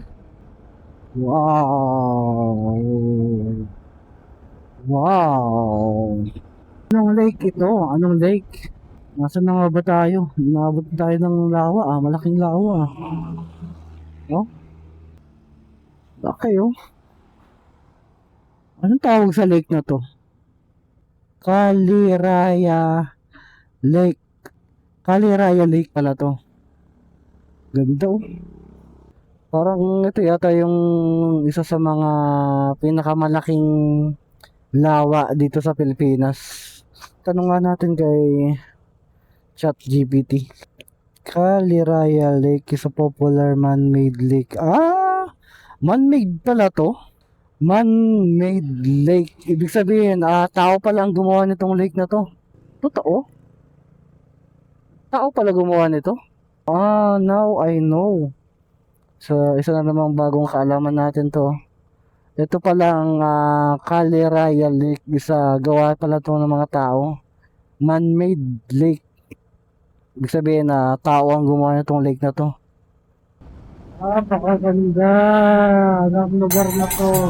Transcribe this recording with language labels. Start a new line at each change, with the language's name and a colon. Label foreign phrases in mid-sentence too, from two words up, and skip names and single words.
Filipino: Wow! Wow! Anong lake ito? Anong lake? Nasaan na nga ba tayo? Inabot tayo ng lawa malaking lawa Oh? Okay Anong tawag sa lake na to? Kaliraya Lake. Kaliraya Lake pala to. Ganda Parang ito yata yung isa sa mga pinakamalaking lawa dito sa Pilipinas. Tanong nga natin kay ChatGPT.
English: Kaliraya Lake is a popular man-made lake.
Filipino: Man-made pala to.
English: Man-made lake.
Filipino: Ibig sabihin, tao pala ang gumawa nitong lake na to. Totoo? Tao pala gumawa nito?
English: Now I know.
Filipino: So, isa na namang bagong kaalaman natin to. Ito pala ang Kaliraya Lake. Isa gawa pala to ng mga tao.
English: Man-made lake.
Filipino: Ibig sabihin na tao ang gumawa nitong lake na to. Napakaganda ng lugar na to.